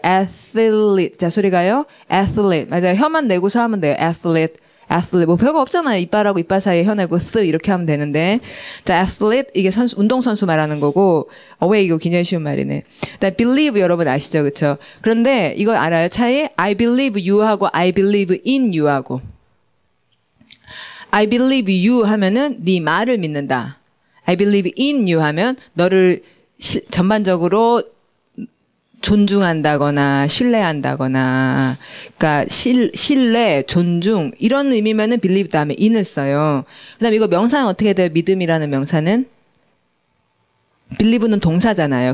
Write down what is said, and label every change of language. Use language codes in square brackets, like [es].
[ko] athlete. 자, 소리가요. athlete. 맞아요. 혀만 내고서 하면 돼요. athlete. 뭐 별거 없잖아요. 이빨하고 이빨 사이에 혀 내고 이렇게 하면 되는데. 자, athlete 이게 운동선수 말하는 거고 왜 이거 굉장히 쉬운 말이네. 그다음에 believe 여러분 아시죠? 그렇죠? 그런데 이거 알아요? 차이? [en] I believe you [ko] 하고 [en] I believe in you [ko] 하고 I believe you 하면은 네 말을 믿는다. [en] I believe in you [ko] 하면 너를 전반적으로 존중한다거나 신뢰한다거나 그러니까 신뢰, 존중 이런 의미면은 believe 다음에 in을 써요. 그다음에 이거 명사는 어떻게 돼요? 믿음이라는 명사는 believe는 동사잖아요.